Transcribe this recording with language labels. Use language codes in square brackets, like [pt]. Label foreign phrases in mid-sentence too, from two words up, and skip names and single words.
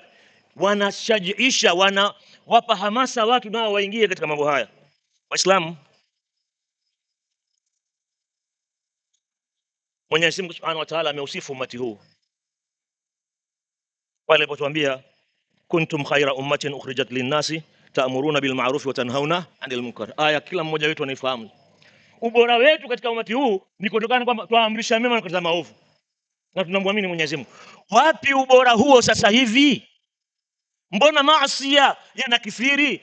[sw] Wanashajiisha, wanawapa hamasa watu nao waingie katika mambo haya. Waislamu, Mwenyezi Mungu [ar] سبحانه وتعالى [sw] ameusifu umati huu wale alipotuambia [ar] كنتم خير أمة أخرجت للناس تأمرون بالمعروف وتنهون عن المنكر. [sw] Aya kila mmoja wetu anaifahamu. Ubora wetu katika umati huu ni kutokana kwamba tuamrisha mema na kukataza maovu, na tunamwamini Mwenyezi Mungu. Wapi ubora huo sasa hivi? Mbona maasi yanakithiri?